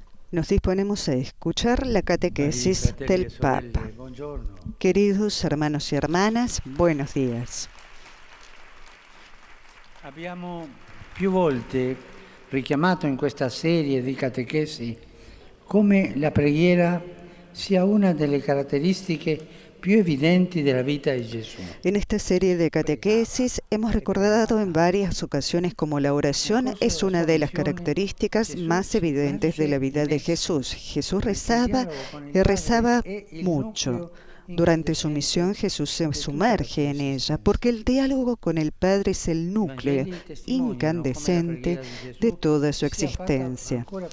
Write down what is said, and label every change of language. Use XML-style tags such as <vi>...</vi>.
<es>Nos disponemos a escuchar la catequesis del Papa. Queridos hermanos y hermanas, buenos días.</es> <it>Abbiamo più volte richiamato in questa serie di catechesi come la preghiera sia una delle caratteristiche più evidenti della vita di Gesù.</it> <es>En esta serie de catequesis hemos recordado en varias ocasiones cómo la oración es una de las características más evidentes de la vida de Jesús. Jesús rezaba y rezaba mucho. Durante su misión Jesús se sumerge en ella porque el diálogo con el Padre es el núcleo incandescente de toda su existencia.</es>